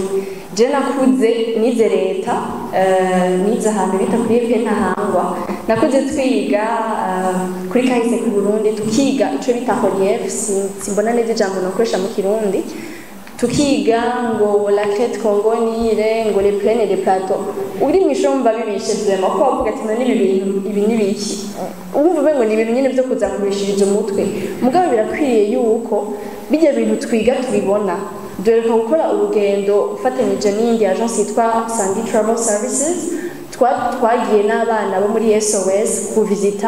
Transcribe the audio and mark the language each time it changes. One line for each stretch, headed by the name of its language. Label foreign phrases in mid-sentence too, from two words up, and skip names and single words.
Rundi: Je nakuze nize leta, nize ahantu bita kuri EP Ntahangwa, nakuze twiga kuri kahise ku Burundi, tukiga ico bita relief, simbona neza ijambo nakoresha mu Kirundi, tukiga ngo
French: la crête congoniere,
Rundi: ngo
French: les plaines et les plateaux.
Rundi: Uri mwishomba bibishe vraiment ko bavuga ati none ibi nibiki, uvuve ngo ni ibintu nyene byo kuzakurishiriza umutwe. Mugabo birakwiriye yuko bijya bintu twiga tubibona duheruka gukora urugendo ufatanyije n'iyindi agence yitwa Sandy Travel Services twagiye n'abana bo muri SOS kuvisita.